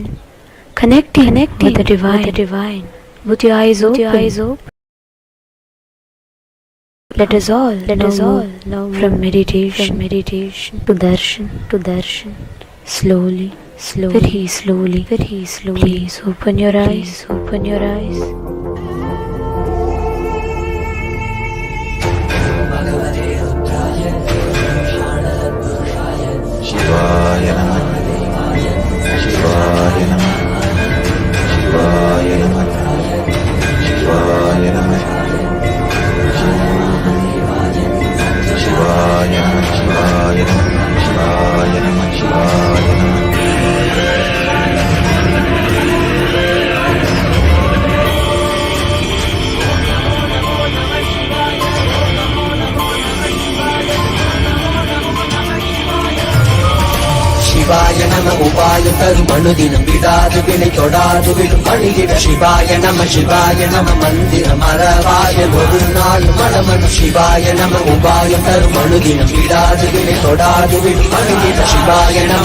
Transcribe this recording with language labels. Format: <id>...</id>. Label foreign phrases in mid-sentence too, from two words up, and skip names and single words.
<en>Connecting with the divine with your eyes open. Let us all know from meditation to darshan. Slowly, very slowly. Please open your eyes.</en> <sa>शिवाय नमः. शिवाय नमः. शिवाय नमः. शिवाय नमः. शिवाय नमः. शिवाय नमः. शिवाय नमः. शिवाय नमः. शिवाय नम</sa> <ta>உபாய தரும் அனுதினம் விடாது வினை தொடாது விடும் பணிகிட</ta> <sa>शिवाय नम</sa> <ta>மந்திரம் மறவாய ஒரு நாள் மனமனு</ta> <sa>शिवाय नम</sa> <ta>உபாய தரும் அனுதினம் விடாது வினை தொடாது விடும் பணிகிட</ta> <sa>शिवाय नम</sa>